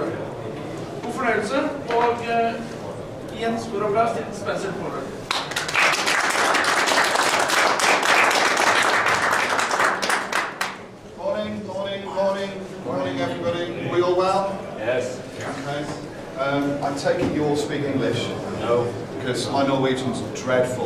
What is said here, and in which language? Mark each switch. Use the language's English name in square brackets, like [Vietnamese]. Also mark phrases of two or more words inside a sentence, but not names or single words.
[Norwegian] God fornøyelse, og gi en stor applaus til Spencer Pollard. [English] Morning, everybody. Are we all well? Yes. Okay. I take it you all speak English? No. Because my Norwegian's dreadful.